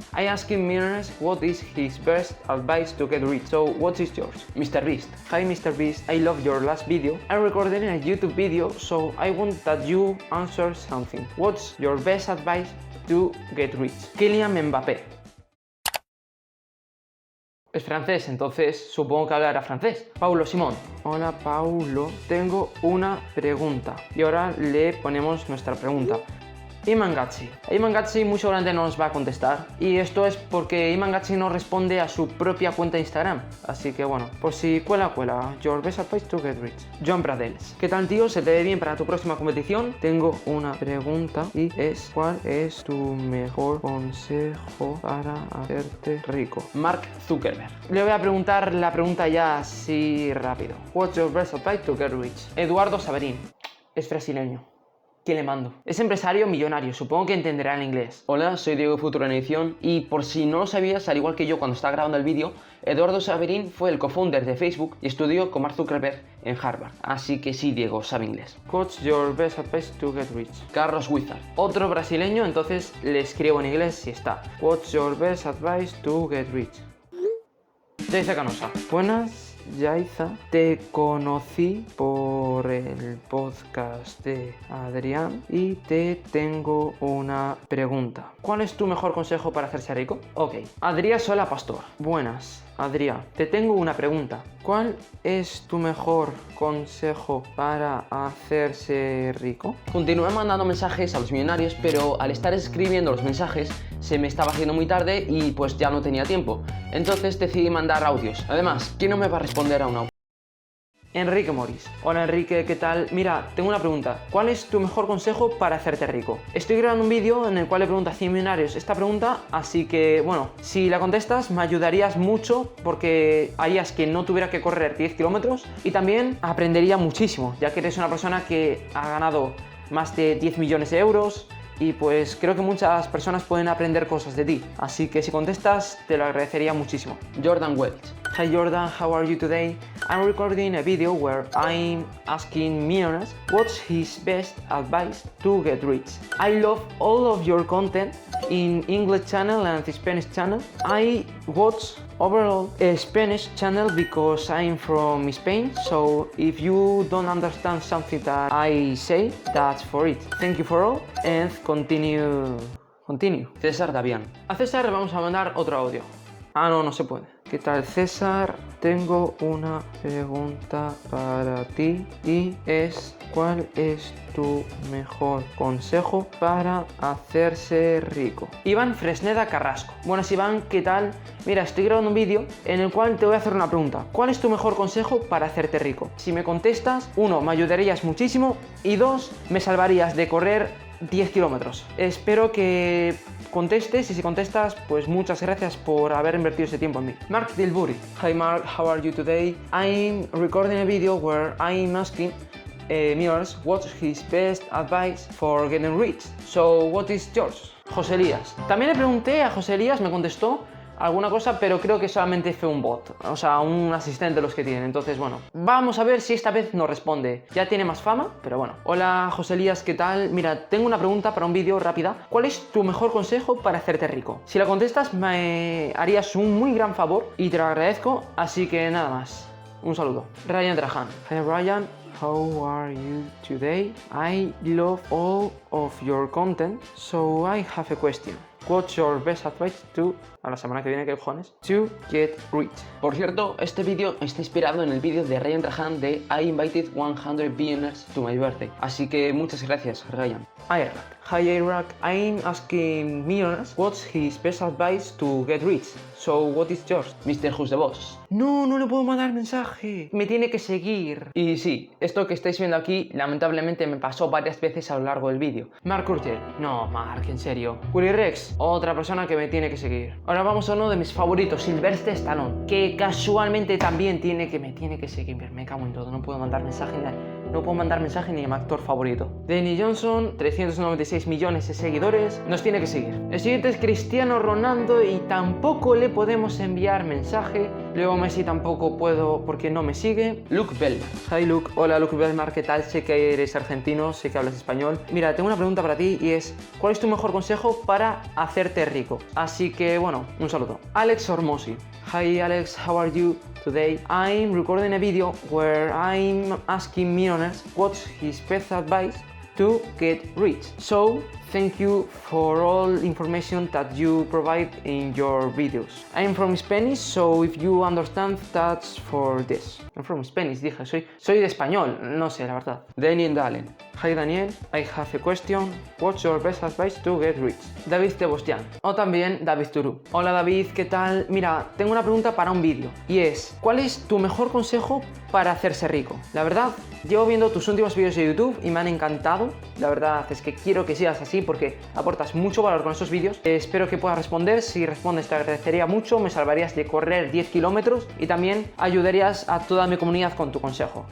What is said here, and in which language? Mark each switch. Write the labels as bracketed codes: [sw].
[en] I asked millionaires what is his best advice to get rich. So, what is yours? Mr. Beast. Hi, Mr. Beast. I love your last video. I'm recording a YouTube video, so I want that you answer something. What's your best advice to get rich? Kylian Mbappé. [es] Es francés, entonces supongo que hablará francés. Paulo Simón. Hola Paulo, tengo una pregunta. Y ahora le ponemos nuestra pregunta. Iman Gatsi muy seguramente no nos va a contestar. Y esto es porque Iman Gatsi no responde a su propia cuenta de Instagram. Así que bueno, por si cuela. [en] Your best advice to get rich. [es] John Pradels. ¿Qué tal, tío? ¿Se te ve bien para tu próxima competición? Tengo una pregunta y es: ¿cuál es tu mejor consejo para hacerte rico? Mark Zuckerberg. Le voy a preguntar la pregunta ya así rápido. [en] What's your best advice to get rich? [es] Eduardo Saverín. Es brasileño. ¿Qué le mando? Es empresario millonario, supongo que entenderá el inglés. Hola, soy Diego Futuro en Edición y por si no lo sabías, al igual que yo cuando estaba grabando el vídeo, Eduardo Saverín fue el co-founder de Facebook y estudió con Mark Zuckerberg en Harvard. Así que sí, Diego, sabe inglés. [en] What's your best advice to get rich? Carlos Wizard. [es] Otro brasileño, entonces le escribo en inglés si está. [en] What's your best advice to get rich? [es] Yaiza Canosa. Buenas. Yaiza, te conocí por el podcast de Adrián y te tengo una pregunta. ¿Cuál es tu mejor consejo para hacerse rico? Ok, Adrián Sola Pastor. Buenas, Adrián, te tengo una pregunta. ¿Cuál es tu mejor consejo para hacerse rico? Continué mandando mensajes a los millonarios, pero al estar escribiendo los mensajes se me estaba haciendo muy tarde y pues ya no tenía tiempo. Entonces decidí mandar audios. Además, ¿quién no me va a responder a un audio? Enrique Moris. Hola Enrique, ¿qué tal? Mira, tengo una pregunta. ¿Cuál es tu mejor consejo para hacerte rico? Estoy grabando un vídeo en el cual le pregunto a 100 millonarios esta pregunta, así que, bueno, si la contestas me ayudarías mucho porque harías que no tuviera que correr 10 kilómetros y también aprendería muchísimo, ya que eres una persona que ha ganado más de 10 millones de euros y pues creo que muchas personas pueden aprender cosas de ti, así que si contestas te lo agradecería muchísimo. Jordan Welch. [en] Hi Jordan, how are you today? I'm recording a video where I'm asking millionaires what's his best advice to get rich. I love all of your content in English channel and the Spanish channel. I watch overall a Spanish channel because I'm from Spain, so if you don't understand something that I say, that's for it. Thank you for all and continue. [es] César Davián. A César le vamos a mandar otro audio. Ah, no se puede. ¿Qué tal, César? Tengo una pregunta para ti y es: ¿cuál es tu mejor consejo para hacerse rico? Iván Fresneda Carrasco. Buenas Iván, ¿qué tal? Mira, estoy grabando un vídeo en el cual te voy a hacer una pregunta. ¿Cuál es tu mejor consejo para hacerte rico? Si me contestas, 1, me ayudarías muchísimo y 2, me salvarías de correr 10 kilómetros. Espero que contestes y si contestas, pues muchas gracias por haber invertido ese tiempo en mí. Mark Dilbury. [en] Hi Mark, how are you today? I'm recording a video where I'm asking millionaires what's his best advice for getting rich. So what is yours? José Elías. [es] También le pregunté a José Elías, me contestó alguna cosa, pero creo que solamente fue un bot, o sea, un asistente de los que tienen. Entonces, bueno, vamos a ver si esta vez nos responde. Ya tiene más fama, pero bueno. Hola, José Elías, ¿qué tal? Mira, tengo una pregunta para un vídeo rápida. ¿Cuál es tu mejor consejo para hacerte rico? Si la contestas, me harías un muy gran favor y te lo agradezco, así que nada más. Un saludo. [en] Ryan Trajan. Hi, Ryan. How are you today? I love all of your content, so I have a question. What's your best advice to, [es] a la semana que viene, que cojones, [en] to get rich? [es] Por cierto, este vídeo está inspirado en el vídeo de Ryan Trahan de [en] I invited 100 billionaires to my birthday. [es] Así que muchas gracias, Ryan. Iraq. [en] Hi Iraq, I'm asking millionaires what's his best advice to get rich. So what is yours? Mr. Who's the Boss. [es] No le puedo mandar mensaje. Me tiene que seguir. Y sí, esto que estáis viendo aquí, lamentablemente me pasó varias veces a lo largo del vídeo. Mark Urgel. No, Mark, en serio. Willy Rex. es otra persona que me tiene que seguir. Ahora vamos a uno de mis favoritos, Sylvester Stallone, que casualmente también me tiene que seguir. Me cago en todo, no puedo mandar mensaje ni a mi actor favorito. Danny Johnson, 396 millones de seguidores, nos tiene que seguir. El siguiente es Cristiano Ronaldo y tampoco le podemos enviar mensaje. Luego Messi tampoco puedo porque no me sigue. Luke Bell. [en] Hi Luke. [es] Hola Luke Bellmar, ¿qué tal? Sé que eres argentino, sé que hablas español. Mira, tengo una pregunta para ti y es ¿cuál es tu mejor consejo para hacerte rico? Así que bueno, un saludo. Alex Ormosi. [en] Hi Alex, how are you? Today I'm recording a video where I'm asking millionaires what's his best advice to get rich. So thank you for all information that you provide in your videos. I'm from Spanish, so if you understand, that's for this. I'm from Spanish, [es] dije, soy de español, no sé, la verdad. Daniel Dalen. [en] Hi Daniel, I have a question. What's your best advice to get rich? [es] David Tebostian. O también David Turu. Hola David, ¿qué tal? Mira, tengo una pregunta para un vídeo. Y es, ¿cuál es tu mejor consejo para hacerse rico? La verdad, llevo viendo tus últimos vídeos de YouTube y me han encantado. La verdad es que quiero que sigas así porque aportas mucho valor con esos vídeos. Espero que puedas responder. Si respondes te agradecería mucho, me salvarías de correr 10 kilómetros y también ayudarías a toda mi comunidad con tu consejo.